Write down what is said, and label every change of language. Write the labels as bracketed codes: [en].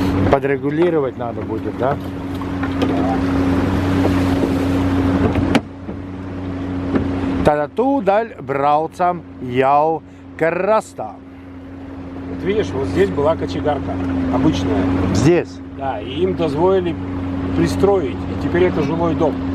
[ru] Подрегулировать надо будет, да? [lv] Tad tūdaļ braucam jau krastā. [ru] Вот видишь, вот здесь была кочегарка обычная. Здесь. Да, и им дозволили пристроить. И теперь это жилой дом.